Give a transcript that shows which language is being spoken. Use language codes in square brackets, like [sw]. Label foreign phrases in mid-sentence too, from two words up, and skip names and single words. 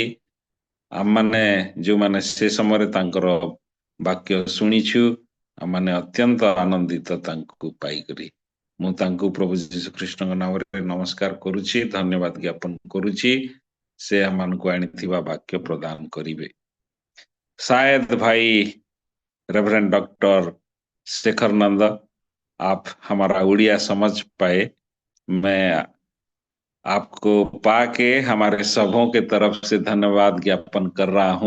[or] ଆମମାନେ ଯୋଉମାନେ ସେ ସମୟରେ ତାଙ୍କର ବାକ୍ୟ ଶୁଣିଛୁ, ଆମମାନେ ଅତ୍ୟନ୍ତ ଆନନ୍ଦିତ ତାଙ୍କୁ ପାଇକରି। ମୁଁ ତାଙ୍କୁ ପ୍ରଭୁ ଯୀଶୁ ଖ୍ରୀଷ୍ଟଙ୍କ ନାମରେ ନମସ୍କାର କରୁଛି, ଧନ୍ୟବାଦ ଜ୍ଞାପନ କରୁଛି। ସେ ଆମମାନଙ୍କୁ ଆଣିଥିବା ବାକ୍ୟ ପ୍ରଦାନ କରିବେ। [hi] शायद भाई रेवरेंड डॉक्टर शेखर नंद आप हमारा उड़िया समझ पाए। मैं आपको पाके हमारे सबों के तरफ से धन्यवाद ज्ञापन कर रहा हूं।